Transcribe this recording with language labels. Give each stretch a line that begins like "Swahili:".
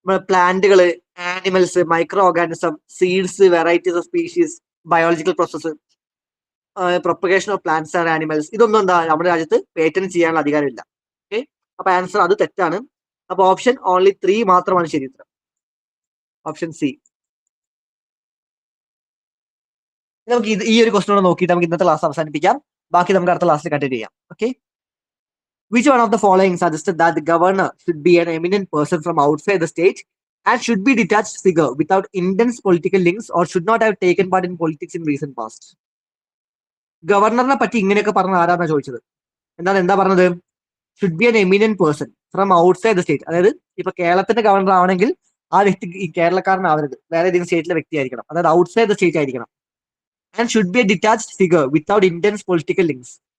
Malayalam: പ്ലാന്റുകള്, animals, micro organism, seeds, varieties of species, biological process, propagation of plants and animals, ഇതൊന്നും എന്താ നമ്മുടെ രാജ്യത്ത് patent ചെയ്യാനുള്ള അധികാരമില്ല. ഓക്കെ, അപ്പൊ ആൻസർ അത് തെറ്റാണ്. അപ്പൊ ഓപ്ഷൻ ഓൺലി 3 മാത്രമാണ് ശരി ഉത്തരം. Option C. നമുക്ക് ഈ ഒരു ക്വസ്റ്റനോട് നോക്കിയിട്ട് നമുക്ക് ഇന്നത്തെ ക്ലാസ് അവസാനിപ്പിക്കാം. ബാക്കി നമുക്ക് അടുത്ത ക്ലാസ്സിൽ കണ്ടിന്യൂ ചെയ്യാം.
English: Okay, which one of the following suggested that the governor should be an eminent person from outside the state and should be detached figure without intense political links or should not have taken part in politics in recent past?
Malayalam: ഗവർണറിനെ പറ്റി ഇങ്ങനെയൊക്കെ പറഞ്ഞ ആരാന്നാ ചോദിച്ചത്. എന്താ പറഞ്ഞത്?
English: Should be an eminent person from outside the state.
Malayalam: അതായത് ഇപ്പൊ കേരളത്തിന്റെ governor ആവണമെങ്കിൽ ആ വ്യക്തി ഈ കേരളക്കാരനാവരുത്, വേറെ ഏതെങ്കിലും സ്റ്റേറ്റിലെ വ്യക്തി ആയിരിക്കണം.
English: അതായത് outside the state ആയിരിക്കണം. And should be a detached figure without intense political links.